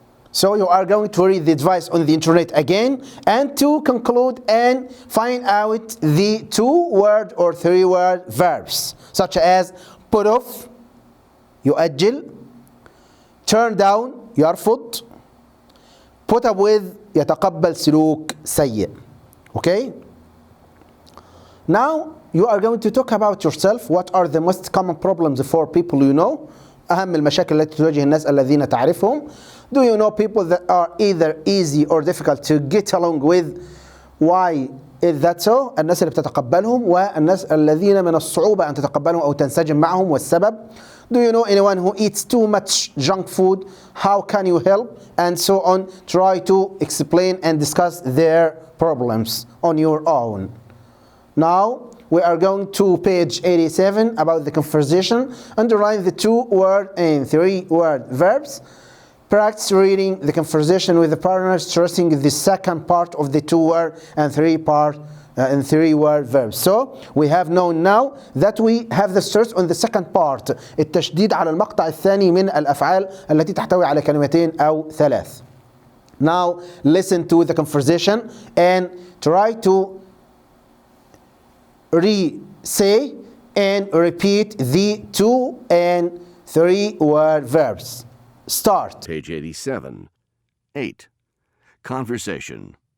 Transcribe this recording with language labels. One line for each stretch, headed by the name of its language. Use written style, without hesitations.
English: So you are going to read the advice on the internet again and to conclude and find out the 2-word or 3-word verbs such as put off,
Arabic: يؤجل,
English: turn down,
Arabic: يرفض,
English: put up with,
Arabic: يتقبل سلوك سيء.
English: Okay? Now you are going to talk about yourself. What are the most common problems for people you know?
Arabic: أهم المشاكل التي تواجه الناس الذين تعرفهم.
English: Do you know people that are either easy or difficult to get along with? Why is that so?
Arabic: الناس اللي بتتقبلهم والناس الذين من الصعوبة أن تتقبلهم أو تنسجم معهم والسبب.
English: Do you know anyone who eats too much junk food? How can you help? And so on. Try to explain and discuss their problems on your own. Now we are going to page 87 about the conversation. Underline the 2-word and 3-word verbs. Practice reading the conversation with the partner, stressing the second part of the 2-word and 3-word verbs. So we have known now that we have the stress on the second part.
Arabic: التشديد على المقطع الثاني من الأفعال التي تحتوي على كلمتين أو 3.
English: Now listen to the conversation and try to say and repeat the 2 and 3-word verbs. Start. Page 87. 8. Conversation.